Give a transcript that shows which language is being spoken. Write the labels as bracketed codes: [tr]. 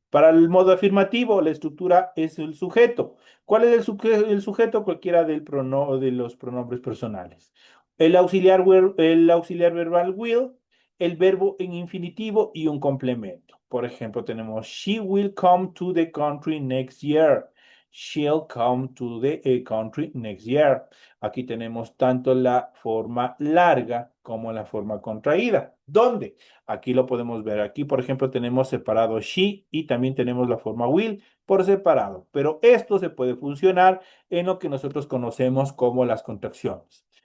[es] Para el modo afirmativo, la estructura es el sujeto. ¿Cuál es el sujeto? Cualquiera de los pronombres personales. El auxiliar verbal will, el verbo en infinitivo y un complemento. Por ejemplo, tenemos [en] she will come to the country next year. She'll come to the country next year. [es] Aquí tenemos tanto la forma larga como la forma contraída. ¿Dónde? Aquí lo podemos ver. Aquí, por ejemplo, tenemos separado she y también tenemos la forma will por separado. Pero esto se puede funcionar en lo que nosotros conocemos como las contracciones.